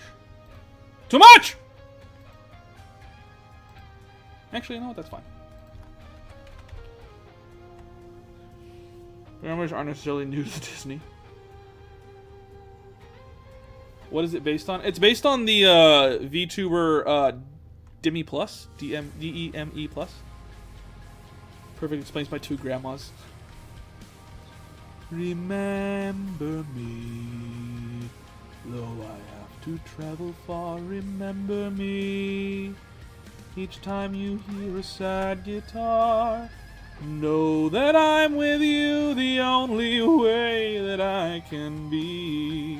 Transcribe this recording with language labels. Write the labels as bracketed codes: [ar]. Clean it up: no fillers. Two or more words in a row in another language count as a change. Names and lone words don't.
[en] Too much! Actually, you know what? That's fine. Programmers aren't necessarily new to Disney. What is it based on? It's based on the VTuber Demi Plus. D-E-M-E plus. Perfect explains my 2 grandmas. Remember me, though I have to travel far, remember me. Each time you hear a sad guitar, know that I'm with you the only way that I can be.